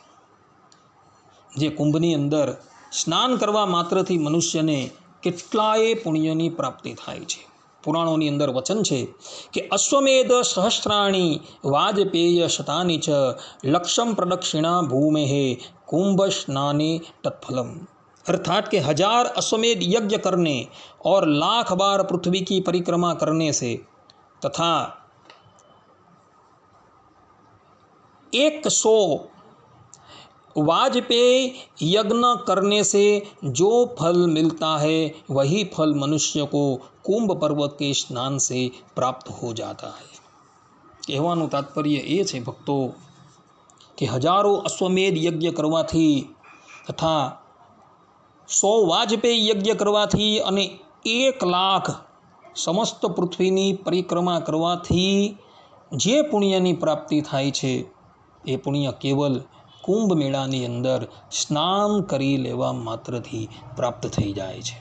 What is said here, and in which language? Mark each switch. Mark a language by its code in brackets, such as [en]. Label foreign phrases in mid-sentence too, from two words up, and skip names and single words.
[gu] જે કુંભની અંદર સ્નાન કરવા માત્રથી મનુષ્યને કેટલાય પુણ્યની પ્રાપ્તિ થાય છે. પુરાણોની અંદર વચન છે કે [sa] अश्वमेध सहस्राणि वाजपेय शतानि च लक्षम् प्रदक्षिणा भूमेः कुंभ स्नाने तत्फलम, [hi] अर्थात के 1000 अश्वमेध यज्ञ करने और 1,00,000 बार पृथ्वी की परिक्रमा करने से तथा 100 वाजपेय यज्ञ करने से जो फल मिलता है वही फल मनुष्य को कुंभ पर्व के स्नान से प्राप्त हो जाता है. [gu] કહેવાનું તાત્પર્ય એ છે ભક્તો કે હજારો અશ્વમેધ યજ્ઞ કરવાથી તથા 100 વાજપેયી યજ્ઞ કરવાથી અને 1,00,000 સમસ્ત પૃથ્વીની પરિક્રમા કરવાથી જે પુણ્યની પ્રાપ્તિ થાય છે એ પુણ્ય કેવલ કુંભ મેળાની અંદર સ્નાન કરી લેવા માત્રથી પ્રાપ્ત થઈ જાય છે.